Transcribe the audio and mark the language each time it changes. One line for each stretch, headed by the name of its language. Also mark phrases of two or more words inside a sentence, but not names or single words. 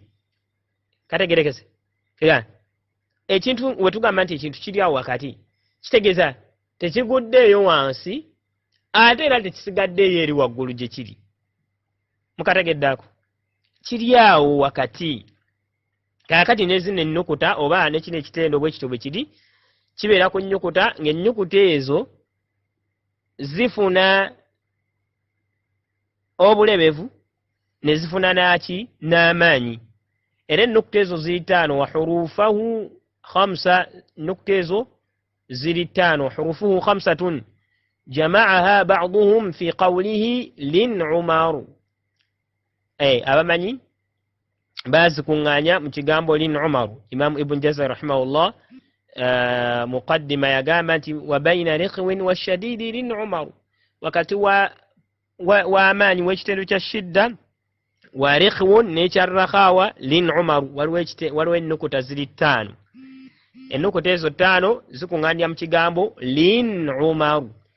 Ganda: kategerekese ekintu we tugamba nti ekintu kiri awo wakati kitegeeza tekiguddeeyo wansi ate era tekisigaddeeyo eri waggulu gye kiri mukategeddeako kiri awo wakati kaakati nezino ennukuta oba nekino ekitendo bwe kityo bwe kiri kibeera ku nnyukuta ng'ennyukuta ezo zifuna obulebevu ne zifuna naki n'amaanyi era ennukuta ezo ziri ttaano
Arabic: وحروفه خمسة
Ganda: ennukuta ezo ziri ttaano
Arabic: حروفه خمسة جمعها بعضهم في قوله لن عمر
Ganda: abamanyi bazikuŋŋaanya mu kigambo
Arabic: لن عمر
Ganda: imamu ibn jazari rahimahullah muqaddima yagamba nti
Arabic: وبين رخو والشديد لن عمر
Ganda: wakati wa amaanyi w'ekitendo kya shidda
Arabic: ورخو
Ganda: n'ekyarrakhawa
Arabic: لن عمر
Ganda: waliwo ennukuta ziri ttaano ennukuta ezo ttaano zikuŋŋaanya mu kigambo
Arabic: لن عمر